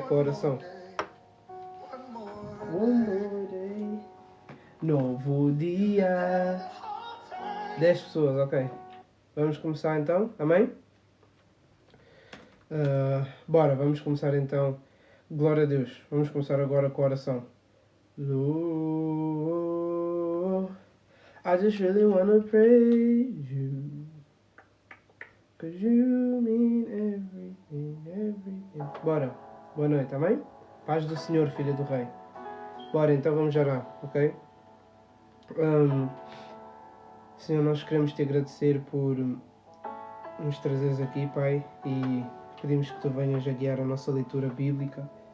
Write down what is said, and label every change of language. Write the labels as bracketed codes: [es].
[pt] Com a oração. [en] One more day. [pt] Novo dia. 10 pessoas, ok? Vamos começar então, amém? Bora, vamos começar então. Glória a Deus. Vamos começar agora com a oração. [en] Lord, I just really wanna praise you, 'cause you mean everything. [pt] Bora, boa noite, amém? Paz do Senhor, filha do Rei. Bora, então vamos orar, ok? Senhor, nós queremos te agradecer por nos trazeres aqui, Pai, e pedimos que tu venhas a guiar a nossa leitura bíblica.